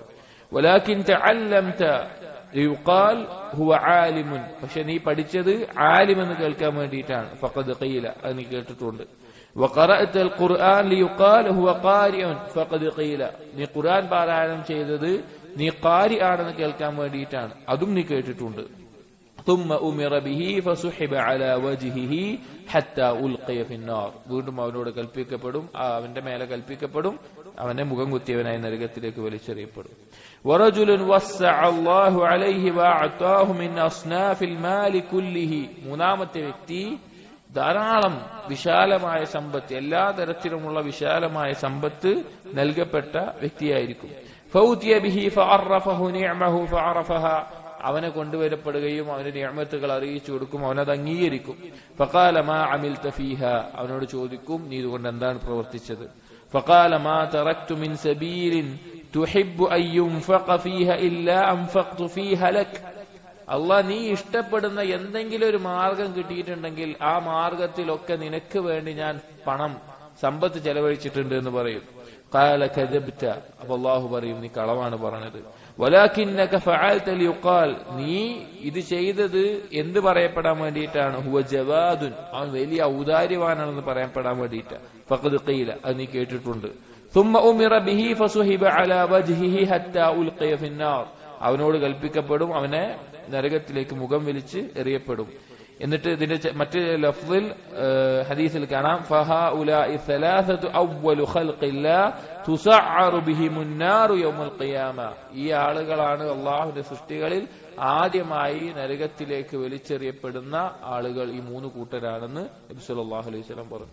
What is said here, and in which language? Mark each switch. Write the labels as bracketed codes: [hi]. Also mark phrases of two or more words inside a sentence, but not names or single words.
[ar] ولكن تعلمت ليقال هو عالم. [ml] പക്ഷെ നീ പഠിച്ചത് ആലിം എന്ന് കേൾക്കാൻ വേണ്ടിയിട്ടാണ്. [ar] فقد قيل, [ml] അത് നീ കേട്ടിട്ടുണ്ട്. [ar] وقرأت القرآن ليقال هو قارئ. فقد قيل, [ml] നീ ഖുർആൻ പാരായണം ചെയ്തത് നീ ഖാരി ആണെന്ന് കേൾക്കാൻ വേണ്ടിയിട്ടാണ്, അതും നീ കേട്ടിട്ടുണ്ട്. [ar] ثم أمر به فسحب على وجهه حتى ألقي في النار. [ml] വീണ്ടും അവനോട് കൽപ്പിക്കപ്പെടും, അവന്റെ മേലെ കൽപ്പിക്കപ്പെടും, അവനെ മുഖം കുത്തിയവനായി നരകത്തിലേക്ക് വലിച്ചെറിയപ്പെടും. [ar] ورجل وسع الله عليه وأعطاه من أصناف المال كله. [ml] മൂന്നാമത്തെ വ്യക്തി ധാരാളം വിശാലമായ സമ്പത്ത്, എല്ലാ തരത്തിലുമുള്ള വിശാലമായ സമ്പത്ത് നൽകപ്പെട്ട വ്യക്തിയായിരിക്കും. [ar] فأوتي به فعرفه نعمه فعرفها. [ml] അവനെ കൊണ്ടുവരപ്പെടുകയും അവന്റെ നിഅമത്തുകൾ അറിയിച്ചു കൊടുക്കും, അവനത് അംഗീകരിക്കും. [ar] فقال ما عملت فيها. [ml] അവനോട് ചോദിക്കും, നീ ഇതുകൊണ്ട് എന്താണ് പ്രവർത്തിച്ചത്? [ar] فقال ما تركت من سبيل تحب أن ينفق فيها إلا أنفقت فيها لك. [ml] അള്ളാഹ് നീ ഇഷ്ടപ്പെടുന്ന എന്തെങ്കിലും ഒരു മാർഗം കിട്ടിയിട്ടുണ്ടെങ്കിൽ ആ മാർഗത്തിലൊക്കെ നിനക്ക് വേണ്ടി ഞാൻ പണം സമ്പത്ത് ചെലവഴിച്ചിട്ടുണ്ട് എന്ന് പറയും. [ar] قال كذبت, [ml] അപ്പോൾ അല്ലാഹു പറയും നീ കളവാണ് പറഞ്ഞത്. [ar] ولكنك فعلت ليقال, [ml] നീ ഇത് ചെയ്തത് എന്ത് പറയപ്പെടാൻ വേണ്ടിയിട്ടാണ്? [ar] هو جواد, [ml] അവൻ വലിയ ഔദാര്യവാനാണെന്ന് പറയപ്പെടാൻ വേണ്ടിയിട്ടാണ്. [ar] فقد قيل, [ml] അത് നീ കേട്ടിട്ടുണ്ട്. [ar] ثم أمر به فصحب على وجهه حتى ألقي في النار, [ml] അവനോട് കൽപ്പിക്കപ്പെടും, അവനെ നരകത്തിലേക്ക് മുഖം വലിച്ച് എറിയപ്പെടും. എന്നിട്ട് ഇതിന്റെ മറ്റു ലഫ്ദിൽ ഹദീസിൽ കാണാം [ar] فهؤلاء الثلاثة أول خلق الله تسعر بهم النار يوم القيامة, [ml] ഈ ആളുകളാണ് അല്ലാഹുവിന്റെ സൃഷ്ടികളിൽ ആദ്യമായി നരകത്തിലേക്ക് വലിച്ചെറിയപ്പെടുന്ന ആളുകൾ, ഈ മൂന്ന് കൂട്ടരാണെന്ന് നബി [ar] صلى الله عليه وسلم [ml] പറഞ്ഞു.